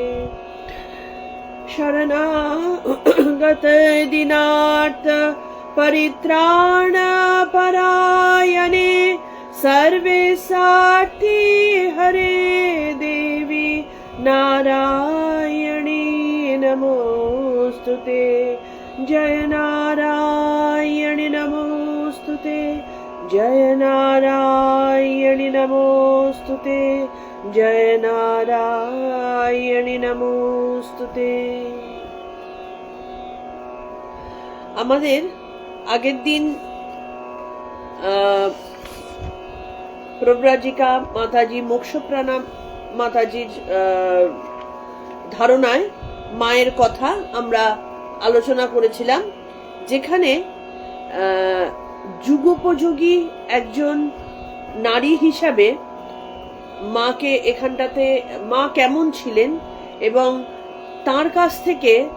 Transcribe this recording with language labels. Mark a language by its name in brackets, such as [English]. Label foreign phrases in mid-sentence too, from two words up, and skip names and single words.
[Sanskrit] शरणागत दीनार्थ परित्राण परायणे सर्वेशार्थी हरे देवी नारायणी नमोस्तुते। जय नारायणि नमोस्तुते, जय नारायणि नमोस्तुते, जय नारायणि नमोस्तुते। [Bangla] আমাদের আগের দিন প্রব্রাজিকা মাতাজি মোক্ষপ্রাণা মাতাজির ধারণায় মায়ের কথা আমরা আলোচনা করেছিলাম, যেখানে যুগোপযোগী একজন নারী হিসাবে মাকে এখানটাতে মা কেমন ছিলেন এবং তার কাছ থেকে